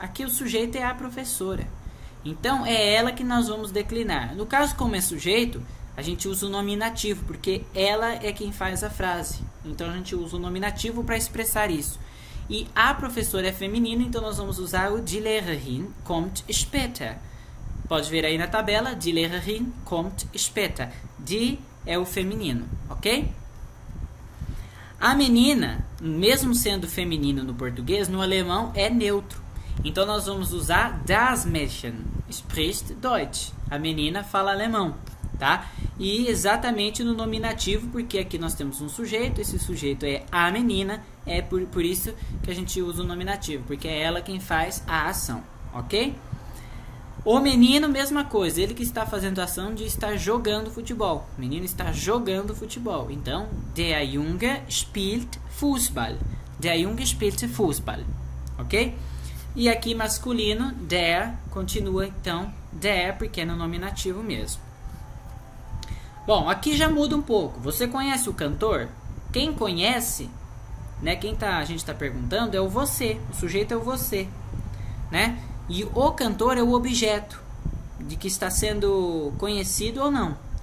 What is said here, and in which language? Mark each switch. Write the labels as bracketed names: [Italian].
[Portuguese] Aqui o sujeito é a professora. Então, é ela que nós vamos declinar. No caso, como é sujeito, a gente usa o nominativo, porque ela é quem faz a frase. Então, a gente usa o nominativo para expressar isso. E a professora é feminino, então nós vamos usar o [German] die Lehrerin kommt später. [Portuguese] Pode ver aí na tabela, [German] die Lehrerin kommt später. [Portuguese] Die é o feminino, ok? A menina, mesmo sendo feminino no português, no alemão é neutro. Então nós vamos usar [German] das Mädchen spricht Deutsch. [Portuguese] A menina fala alemão, tá? E exatamente no nominativo, porque aqui nós temos um sujeito, esse sujeito é a menina, é por isso que a gente usa o nominativo, porque é ela quem faz a ação, ok? O menino, mesma coisa, ele que está fazendo a ação de estar jogando futebol. O menino está jogando futebol. Então, [German] der Junge spielt Fußball. Der Junge spielt Fußball. [Portuguese] Ok? E aqui, masculino, der, continua então, der, porque é no nominativo mesmo. Bom, aqui já muda um pouco. Você conhece o cantor? Quem conhece, né, a gente está perguntando, é o você. O sujeito é o você, né? E o cantor é o objeto de que está sendo conhecido ou não.